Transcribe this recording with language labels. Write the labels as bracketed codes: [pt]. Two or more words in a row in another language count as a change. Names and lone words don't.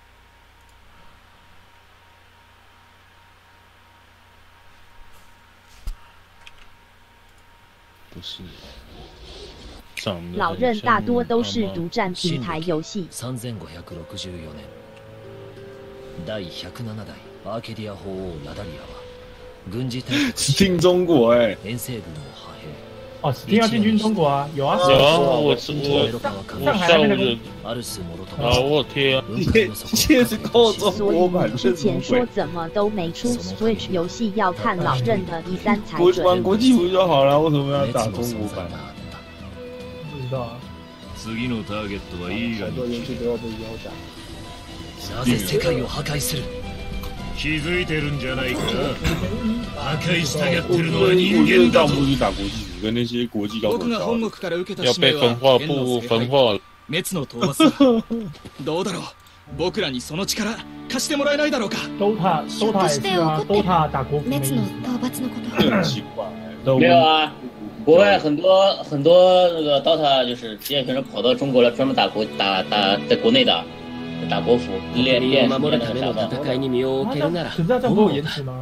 [zh] 不是。老任大多都是独占平台游戏。 [ja] 3564年，第107代アーケディア法王ラダリアは軍事大国 [zh] 只听中国哎， [ja] 遠征軍の派兵。 [zh] 哦，史汀要进军中国啊，有啊，有啊，我下午的我有贴啊，贴是扣中国版。之前说怎么都没出 Switch 游戏，要看老任的第3才准。玩国际服就好了，为什么要打中国版？不知道啊。 [ja] 次のターゲットはいいが [zh] 很多游戏都要被腰斩。 [ja] なぜ世界を破壊する？気づいてるんじゃないか？破壊したがってるのは人間だぞ。 [zh] 不去打国际服，跟那些国际高手要被分化不分化了。 [ja] 滅の討伐だ。どうだろう？僕らにその力貸してもらえないだろうか [zh] ？DOTA 也是啊，DOTA打国服没意思。很奇怪，没有啊。国外很多那个 DOTA 就是职业选手跑到中国来，专门打在国内打国服，练那个啥的。可是这样不会延迟吗？